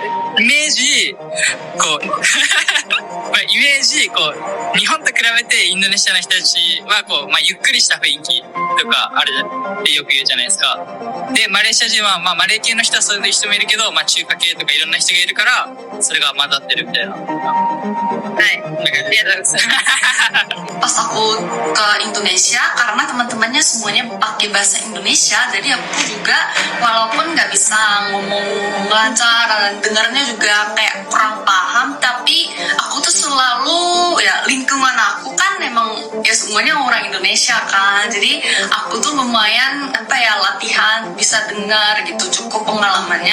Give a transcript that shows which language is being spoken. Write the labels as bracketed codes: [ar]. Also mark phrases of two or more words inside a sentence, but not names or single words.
[ja] イメージ、日本と比べてインドネシアの人たちはゆっくりした雰囲気とかあるってよく言うじゃないですか。で、マレーシア人は、マレー系の人はそういう人もいるけど、中華系とかいろんな人がいるから、それが混ざってるみたいな。はい。ありがとうございます。 [id] Pas aku ke Indonesia, karena teman-temannya semuanya pakai bahasa Indonesia, jadi aku juga walaupun nggak bisa ngomong lancar dan dengarnya juga kayak kurang paham, tapi aku tuh selalu lingkungan aku kan memang semuanya orang Indonesia kan, jadi aku tuh lumayan latihan bisa dengar gitu, cukup pengalamannya.